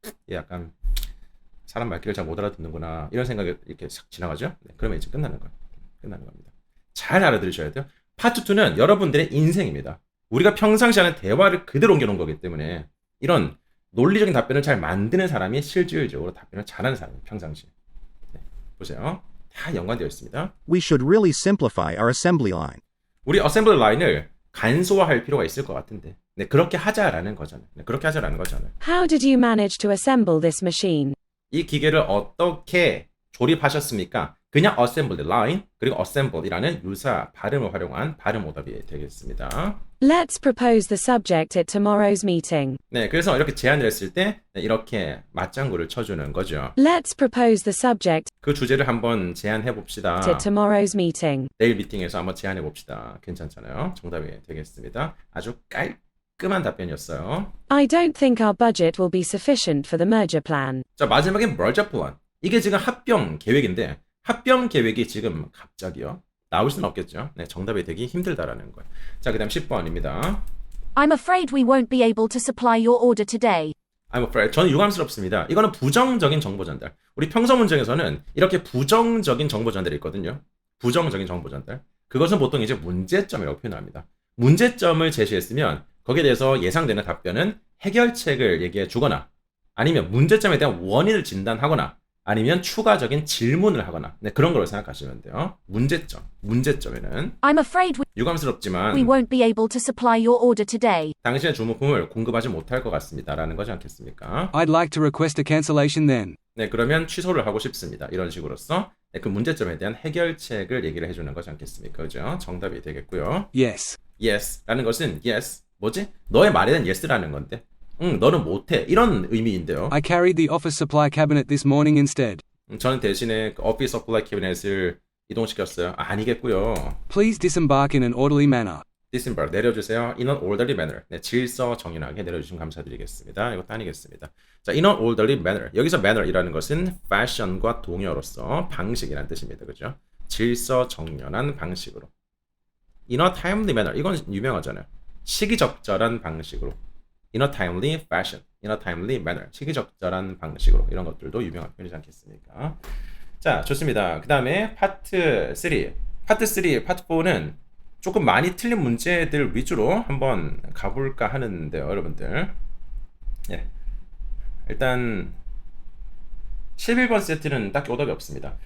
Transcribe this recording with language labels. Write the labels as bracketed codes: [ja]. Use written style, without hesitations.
[ko] 약간 사람 말귀를 잘 못 알아듣는구나 이런 생각이 이렇게 싹 지나가죠. 네, 그러면 이제 끝나는 거예요. 끝나는 겁니다. 잘 알아들으셔야 돼요. 파트 2는 여러분들의 인생입니다. 우리가 평상시 하는 대화를 그대로 옮겨놓은 거기 때문에 이런 논리적인 답변을 잘 만드는 사람이 실질적으로 답변을 잘하는 사람이에요. 평상시. 네, 보세요. 다 연관되어 있습니다. [en] We should really simplify our assembly line. [ko] 우리 어셈블리 라인을 간소화할 필요가 있을 것 같은데, 네, 그렇게 하자라는 거잖아요. 네, 그렇게 하자라는 거잖아요. [en] How did you manage to assemble this machine? [ko] 이 기계를 어떻게 조립하셨습니까? 그냥 assemble line 그리고 assemble이라는 유사 발음을 활용한 발음 오답이 되겠습니다. [en] Let's propose the subject at tomorrow's meeting. [ko] 네, 그래서 이렇게 제안을 했을 때 이렇게 맞장구를 쳐주는 거죠. [en] Let's propose the subject [ko] 그 주제를 한번 제안해 봅시다. [en] at tomorrow's meeting. [ko] 내일 미팅에서 한번 제안해 봅시다. 괜찮잖아요. 정답이 되겠습니다. 아주 깔끔한 답변이었어요. [en] I don't think our budget will be sufficient for the merger plan. [ko] 자, 마지막에 merger plan. 이게 지금 합병 계획인데 합병 계획이 지금 갑자기요 나올 수는 없겠죠. 네, 정답이 되기 힘들다라는 거예요. 자, 그다음 10번입니다. [en] I'm afraid we won't be able to supply your order today. I'm afraid. [ko] 저는 유감스럽습니다. 이거는 부정적인 정보 전달. 우리 평서 문장에서는 이렇게 부정적인 정보 전달이 있거든요. 부정적인 정보 전달. 그것은 보통 이제 문제점이라고 표현합니다. 문제점을 제시했으면 거기에 대해서 예상되는 답변은 해결책을 얘기해 주거나 아니면 문제점에 대한 원인을 진단하거나 아니면 추가적인 질문을 하거나 네, 그런 걸로 생각하시면 돼요. 문제점에는 [en] I'm afraid [ko] 유감스럽지만 [en] we won't be able to supply your order today. [ko] 당신의 주문품을 공급하지 못할 것 같습니다. 라는 거지 않겠습니까? [en] I'd like to request a cancellation then. [ko] 네, 그러면 취소를 하고 싶습니다. 이런 식으로서 네, 그 문제점에 대한 해결책을 얘기를 해주는 거지 않겠습니까? 그죠? 정답이 되겠고요. [en] Yes. [ko] Yes 라는 것은 yes, 뭐지? 너의 말에 대한 yes라는 건데 너는 못해 이런 의미인데요. [en] I carried the office supply cabinet this morning instead. [ko] 저는 대신에 그 오피스 서플라이 캐비넷을 이동시켰어요. 아니겠고요. [en] Please disembark in an orderly manner. [ko] Disembark 내려주세요. [en] In an orderly manner. [ko] 네, 질서 정연하게 내려주시면 감사드리겠습니다. 이것도 아니겠습니다. 자, [en] in an orderly manner. [ko] 여기서 manner이라는 것은 fashion과 동의어로서 방식이라는 뜻입니다. 그죠? 질서 정연한 방식으로. [en] In a timely manner. [ko] 이건 유명하잖아요. 시기적절한 방식으로. [en] In a timely fashion, in a timely manner. [ko] 시기적절한 방식으로. 이런 것들도 유명한 표현이지 않겠습니까? 자, 좋습니다. 그 다음에 파트 3. 파트 3, 파트 4는 조금 많이 틀린 문제들 위주로 한번 가볼까 하는데요, 여러분들. 예. 일단 11번 세트는 딱히 오답이 없습니다.